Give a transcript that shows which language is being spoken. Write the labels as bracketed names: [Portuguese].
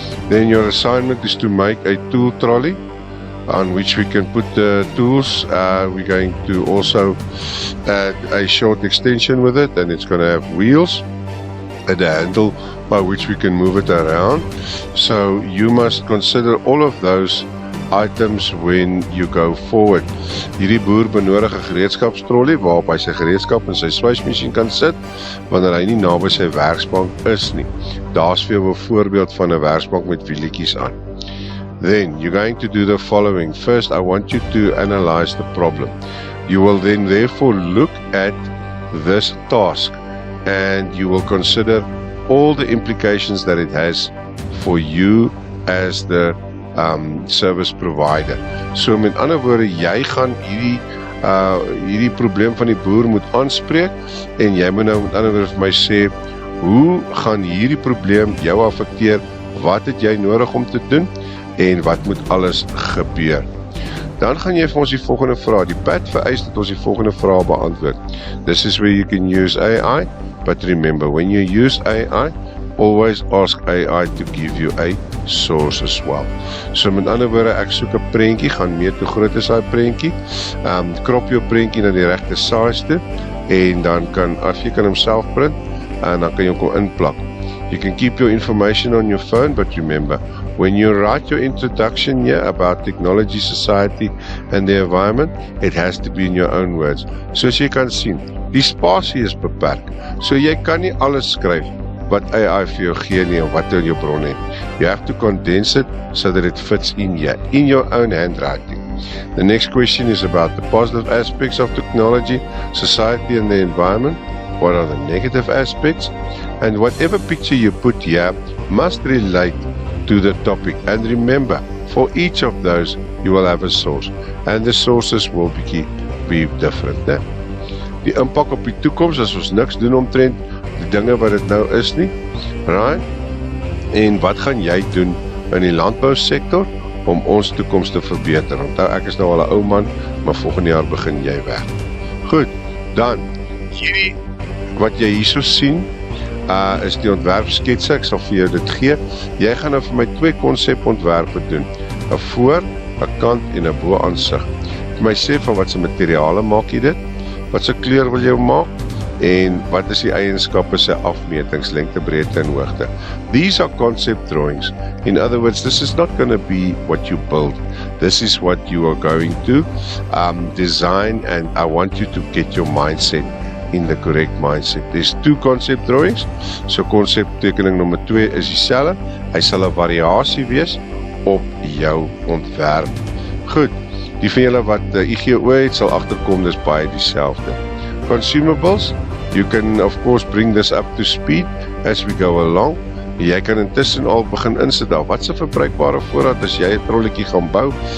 [English] Then your assignment is to make a tool trolley on which we can put the tools. We're going to also add a short extension with it, and it's going to have wheels and a handle by which we can move it around. So you must consider all of those items when you go forward. [Afrikaans] Hierdie boer benodig 'n gereedskapstrollie waarop hy sy gereedskap en sy swysmasjien kan sit wanneer hy nie naby sy werksbank is nie. Daar's vir jou 'n voorbeeld van 'n werksbank met wielietjies aan. [English] Then you're going to do the following. First, I want you to analyze the problem. You will then therefore look at this task and you will consider all the implications that it has for you as the service provider. [Afrikaans] So met ander woorde, jy gaan hierdie probleem van die boer moet aanspreek, en jy moet nou met ander woorde vir my sê, hoe gaan hierdie probleem jou affekteer, wat het jy nodig om te doen, en wat moet alles gebeur. Dan gaan jy vir ons die volgende vraag. Die PAT vereis dat ons die volgende vraag beantwoord. [English] This is where you can use AI, but remember, when you use AI, always ask AI to give you a source as well. [Afrikaans] So met ander woorde, ek soek 'n prentjie, gaan meet hoe groot is daai prentjie, krop jou prentjie na die regte size toe, en dan kan jy hom self print, en dan kan jy hom inplak. [English] You can keep your information on your phone, but remember, when you write your introduction here about technology, society, and the environment, it has to be in your own words. [Afrikaans] Soos jy kan sien, die spasie is beperk, so jy kan nie alles skryf wat AI vir jou gee nie, of wat in jou bron het. [English] You have to condense it so that it fits in here, in your own handwriting. The next question is about the positive aspects of technology, society, and the environment. What are the negative aspects? And whatever picture you put here must relate to the topic. And remember, for each of those, you will have a source. And the sources will be different. [Afrikaans] Né? Die impak op die toekoms, as ons niks doen omtrent die dinge wat dit nou is nie. Right? En wat gaan jy doen in die landbousektor om ons toekoms te verbeter? Onthou, ek is nou al 'n ou man, maar volgende jaar begin jy werk. Goed, dan, hierdie wat jy hierso sien, is die ontwerpsketse. Ek sal vir jou dit gee. Jy gaan nou vir my 2 konsepontwerpe doen. 'n voor, 'n kant en 'n bo aansig. Vir my sê van wat se materiale maak jy dit? Wat se kleur wil jy maak? En wat is die eienskappe se afmetings, lengte, breedte en hoogte? [English] These are concept drawings. In other words, this is not going to be what you build. This is what you are going to design, and I want you to get your mindset in the correct mindset. There's 2 concept drawings. [Afrikaans] So konseptekening nommer 2 is dieselfde. Hy sal 'n variasie wees op jou ontwerp. Goed, die van julle wat IGO het, sal agterkom dis baie dieselfde. [English] Consumables, you can of course bring this up to speed as we go along. [Afrikaans] Jy kan intussen al begin insit daar. Wat se verbruikbare voorraad as jy 'n trolletjie gaan bou?